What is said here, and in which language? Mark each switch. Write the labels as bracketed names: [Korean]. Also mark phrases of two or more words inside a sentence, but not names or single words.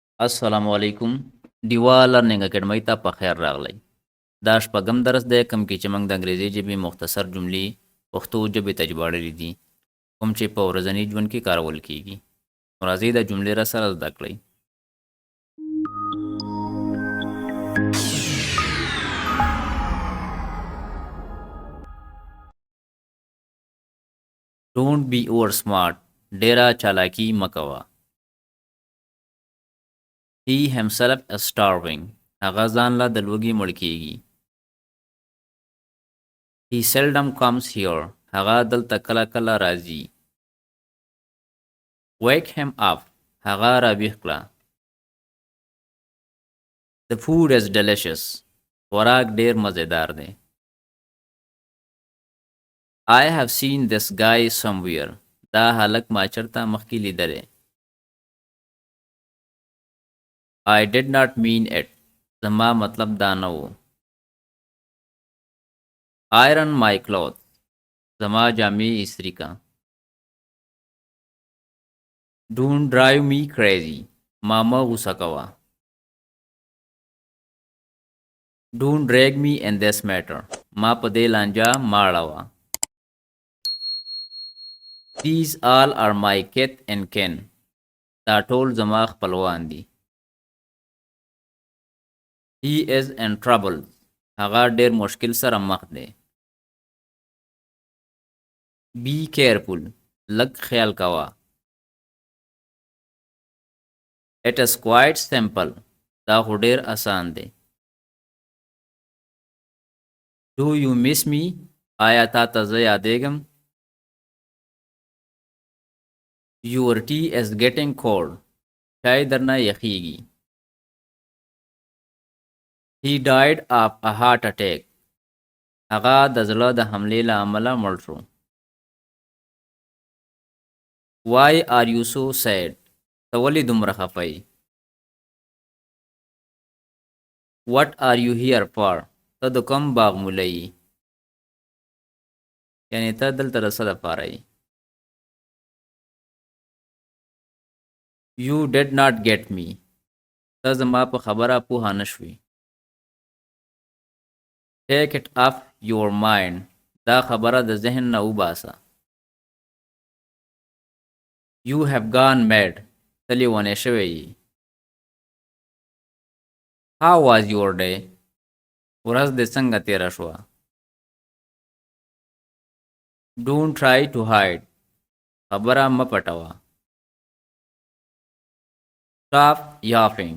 [Pashto] असलामुअलैकुम डिवा लर्निंग अकेडमी ته په خیر راغلی. دا شپږم درس دی کوم کې چې موږ د انګریزي ژبې مختصر جملې پښتو ژبې ته ژباړلې دي کوم چې په ورځني ژوند کې کارول کیږي. نو راځئ دا جملې را سره زده کړئ. [English] Don't be over smart. [Pashto] ډیره چالاکي مکوه. [English] He himself is starving. [Pashto] هغه ځان له د لوږې مړ کیږي. [English] He seldom comes here. [Pashto] هغه دلته کله کله راځي. [English] Wake him up. [Pashto] هغه راویښ کړه. [English] The food is delicious. [Pashto] خوراک ډیر مزیدار دی. [English] I have seen this guy somewhere. [Pashto] دا هلک ما چرته مخکې لیدلی. [English] I did not mean it. [Pashto] زما مطلب دا نه و. [English] Iron my clothes. [Pashto] زما جامې استری کا. [English] Don't drive me crazy. [Pashto] ما مه غوسه کوه. [English] Don't drag me in this matter. [Pashto] ما په دې لانجه مه اړوه. [English] These all are my kith and kin. [Pashto] دا ټول زما خپلوان دي. [English] He is in trouble. [Pashto] هغه ډیر مشکل سره مخ دی. [English] Be careful. [Pashto] لږ خیال کوه. [English] It is quite simple. [Pashto] دا خو ډیر آسان دی. [English] Do you miss me? [Pashto] آیا تا ته زه یادېږم؟ [English] Your tea is getting cold. [Pashto] چای درنه یخیږي. [English] He died of a heart attack. [Pashto] هغه د زړه د حملې له امله مړ شو. [English] Why are you so sad? [Pashto] ته ولې دومره خفه یې؟ [English] What are you here for? [Pashto] ته د کوم باغ مولی یې؟ یعنې ته دلته د څه دپاره یې؟ [English] You did not get me. [Pashto] ته زما په خبره پوهه نه شوې. [English] Take it off your mind. [Pashto] دا خبره د ذهن نه وباسه. [English] You have gone mad. [Pashto] ته لیونی شوی یې. [English] How was your day? [Pashto] ورځ دې څنګه تیره شوه؟ [English] Don't try to hide. [Pashto] خبره مه پټوه. [English] Stop yapping.